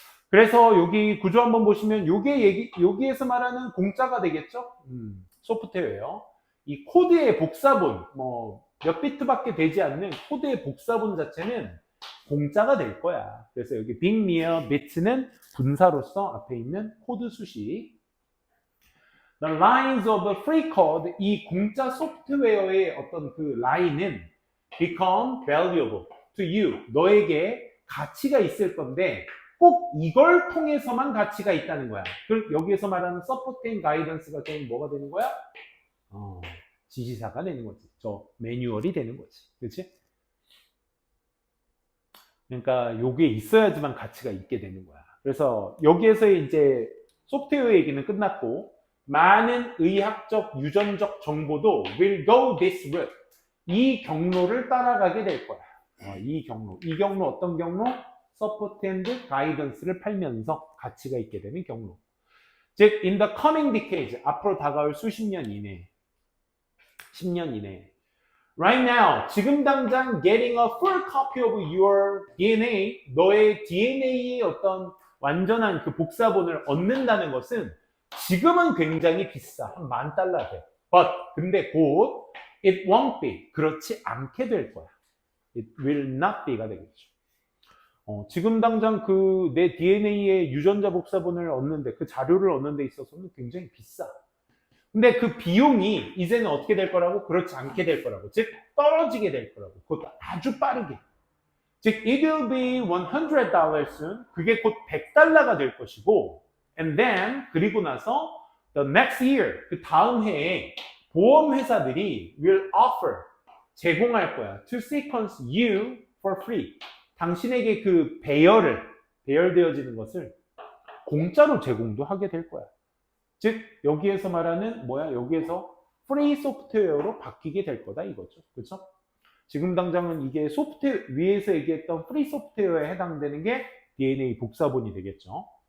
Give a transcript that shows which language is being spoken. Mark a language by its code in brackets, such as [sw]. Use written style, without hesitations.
[ko] 그래서 여기 구조 한번 보시면 여기에서 말하는 공짜가 되겠죠? 소프트웨어. 이 코드의 복사본, 뭐, 몇 비트밖에 되지 않는 코드의 복사본 자체는 공짜가 될 거야. 그래서 여기 big mere bit는 분사로서 앞에 있는 코드 수식. [en] The lines of the free code, [ko] 이 공짜 소프트웨어의 어떤 그 라인은 [en] become valuable to you. [ko] 너에게 가치가 있을 건데 꼭 이걸 통해서만 가치가 있다는 거야. 여기에서 말하는 [en] support and guidance [ko] 가 되면 뭐가 되는 거야? 지시사가 되는 거지. 저 매뉴얼이 되는 거지. 그렇지? 그러니까 요게 있어야지만 가치가 있게 되는 거야. 그래서 여기에서 이제 소프트웨어 얘기는 끝났고 많은 의학적, 유전적 정보도 [en] will go this route. [ko] 이 경로를 따라가게 될 거야. 이 경로 어떤 경로? [en] support and guidance [ko] 를 팔면서 가치가 있게 되는 경로. 즉, [en] in the coming decades, [ko] 앞으로 다가올 수십 년 이내, 10년 이내. [en] Right now, [ko] 지금 당장 [en] getting a full copy of your DNA, [ko] 너의 DNA의 어떤 완전한 그 복사본을 얻는다는 것은 지금은 굉장히 비싸. 한 $10,000 돼. [en] But, [ko] 근데 곧 [en] it won't be. [ko] 그렇지 않게 될 거야. [en] It will not be가 [ko] 되겠죠. 지금 당장 그 내 DNA의 유전자 복사본을 얻는데 그 자료를 얻는 데 있어서는 굉장히 비싸. 근데 그 비용이 이제는 어떻게 될 거라고? 그렇지 않게 될 거라고. 즉 떨어지게 될 거라고. 그것도 아주 빠르게. 즉 [en] it will be $100 soon. [ko] 그게 곧 $100가 될 것이고 [en] and then [ko] 그리고 나서 [en] the next year [ko] 그 다음 해에 보험회사들이 [en] will offer [ko] 제공할 거야. [en] To sequence you for free. [ko] 당신에게 그 배열되어지는 것을 공짜로 제공도 하게 될 거야. 즉 여기에서 말하는 여기에서 프리 소프트웨어로 바뀌게 될 거다 이거죠. 그렇죠? 지금 당장은 이게 위에서 얘기했던 프리 소프트웨어에 해당되는 게 DNA 복사본이 되겠죠.